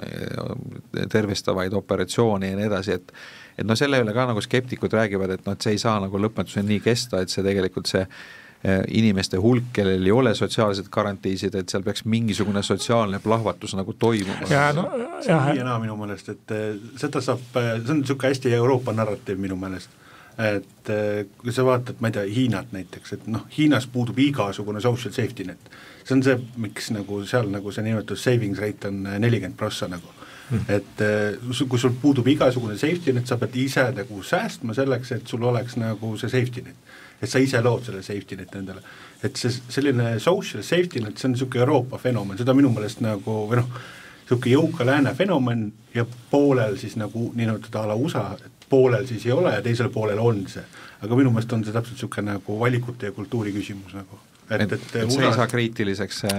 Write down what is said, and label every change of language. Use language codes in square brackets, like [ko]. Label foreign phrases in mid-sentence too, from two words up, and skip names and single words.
[et] tervistavaid operatsioone ja nii edasi, et selle üle ka nagu skeptikud räägivad, et see ei saa nagu lõpmatuseni nii kesta, et see tegelikult see inimeste hulk, kellel ei ole sotsiaalsed garantiisid, et seal peaks mingisugune sotsiaalne plahvatus nagu toimuma. See on nii ja naa minu meelest, et seda saab, see on niisugune hästi Euroopa narratiiv minu meelest, et kui sa vaatad, ma ei tea, Hiinat näiteks, et Hiinas puudub igasugune [en] social safety net. [et] See on see, miks nagu seal nagu see nimetatud [en] savings rate [et] on 40% nagu. Et kui sul puudub igasugune [en] safety net, [et] sa pead ise nagu säästma selleks, et sul oleks nagu see [en] safety net. [et] Et sa ise lood selle [en] safety net [et] endale. Et see selline [en] social safety net, [et] see on niisugune Euroopa fenomen, seda minu meelest nagu, või niisugune jõuka lääne fenomen ja poolel siis nagu niimoodi ala USA, et poolel siis ei ole ja teisel poolel on see. Aga minu meelest on see täpselt niisugune nagu valikute ja kultuuri küsimus nagu. Et see ei saa kriitiliseks